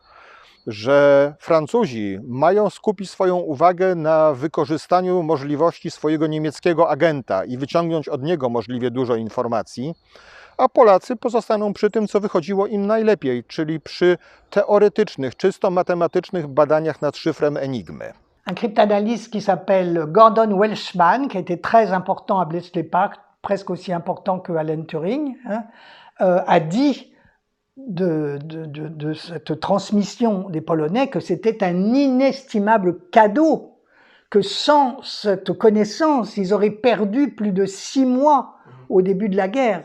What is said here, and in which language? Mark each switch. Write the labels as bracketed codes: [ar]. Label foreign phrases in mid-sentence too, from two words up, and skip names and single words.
[pl] Że Francuzi mają skupić swoją uwagę na wykorzystaniu możliwości swojego niemieckiego agenta i wyciągnąć od niego możliwie dużo informacji, a Polacy pozostaną przy tym, co wychodziło im najlepiej, czyli przy teoretycznych, czysto matematycznych badaniach nad szyfrem Enigmy. [fr] Un cryptanalyste qui s'appelle Gordon Welshman, qui était très important à Bletchley Park, presque aussi important que Alan Turing, a dit de cette transmission des Polonais que c'était un inestimable cadeau, que sans cette connaissance, ils auraient perdu plus de 6 mois au début de la guerre.